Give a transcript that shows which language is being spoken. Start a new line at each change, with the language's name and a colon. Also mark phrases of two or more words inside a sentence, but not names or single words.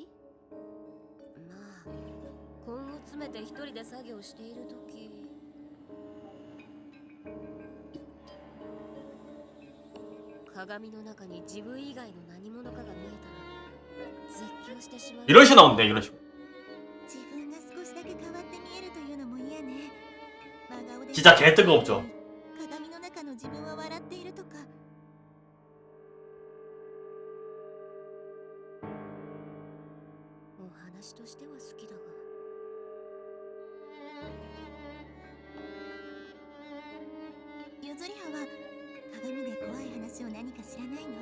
Japanese: まあ根を詰めて一人で作業しているとき、鏡の中に自分以外の何者かが見えたら絶叫してしまう。
Korean: 이런 식으로 나오는데, 이런 식으로.
Japanese: 自分が少しだけ変わって見えるというのも嫌ね。真顔で
Korean: 진짜 개 뜬금없죠.
Japanese: 鏡の中の自分は笑っているとか。お話としては好きだが、ゆずりはは鏡で怖い話を何か知らないの？